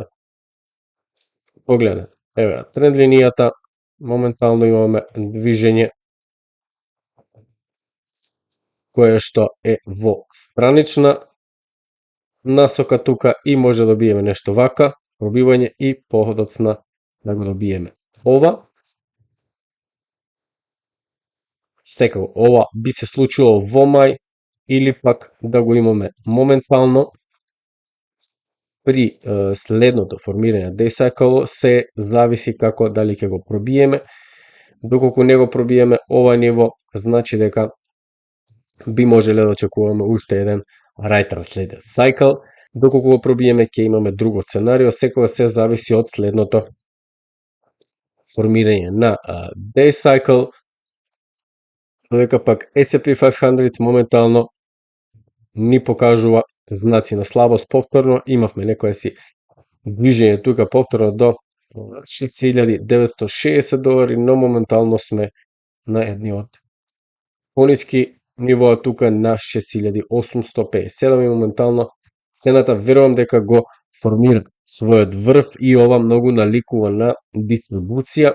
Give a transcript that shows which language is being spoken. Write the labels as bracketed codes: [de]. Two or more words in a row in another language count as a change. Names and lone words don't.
[mk] Погледнете, еве тренд линијата, моментално имаме движење кое што е во странична насока тука и може да добиеме нешто вака, пробивање и подоцна да го добиеме ова. Секако, ова би се случило во мај или пак да го имаме моментално. При следното формирање [en] day cycle [mk] се зависи како дали ќе го пробиеме. Доколку не го пробиеме ова ниво, значи дека би можеле да очекуваме уште еден [en] right translated cycle. [mk] Доколку го пробиеме, ќе имаме друго сценарио. Секогаш се зависи од следното формирање на [en] day cycle. [mk] Додека пак S&P 500 моментално ни покажува знаци на слабост. Повторно имавме некоја си движење тука повторно до $6,960, но моментално сме на едни од пониски нивоа тука на 6,857 и моментално цената верувам дека го формира својот врв и ова многу наликува на дистрибуција.